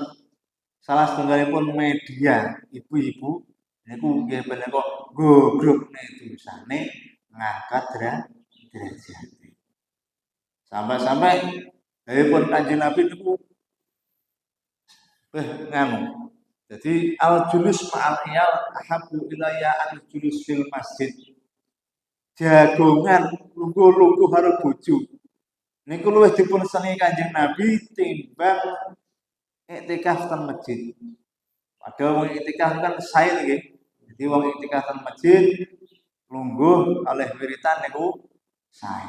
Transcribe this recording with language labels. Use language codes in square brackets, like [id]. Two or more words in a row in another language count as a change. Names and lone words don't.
[jv] Salah setunggalipun media ibu-ibu niku nggih menika gogrokne dosane ngangkat derajat. Sampai-sampai dawuhipun Kanjeng Nabi niku nganu. [ar] Jadi الجلوس مع العيال أحب إلي الجلوس في المسجد. [jv] Jagongan lungguh-lungguh karo bojo. Niku luwih dipun senengi Kanjeng Nabi timbang iktikaf ten masjid. Ada wong iktikaf kan sae nggih. Jadi wong iktikaf teng masjid lungguh oleh wiritan niku sae.